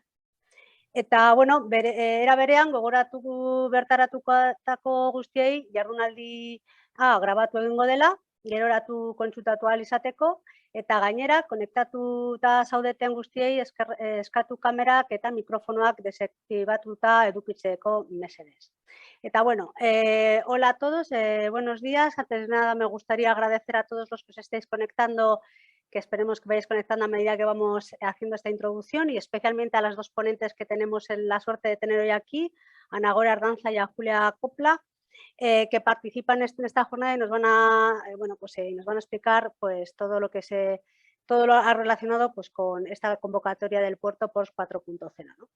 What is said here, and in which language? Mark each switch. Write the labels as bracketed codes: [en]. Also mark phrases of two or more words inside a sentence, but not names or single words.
[eu] Eta, era berean, bertaratutako guztiei jardunaldi grabatu egingo dela, geroratu kontsultatu ahal izateko, eta gainera, konektatuta zaudeten guztiei eskatu kamerak eta mikrofonoak desaktibatuta edukitzeko mesedez. [es] Eta hola a todos, buenos días. Antes de nada me gustaría agradecer a todos los que os estáis conectando, que esperemos que vayáis conectando a medida que vamos haciendo esta introducción y especialmente a las dos ponentes que tenemos la suerte de tener hoy aquí, a Nagore Ardanza y a Julia Copla, que participan en esta jornada y nos van a, nos van a explicar pues, todo lo relacionado pues, con esta convocatoria del puerto Port 4.0, ¿no?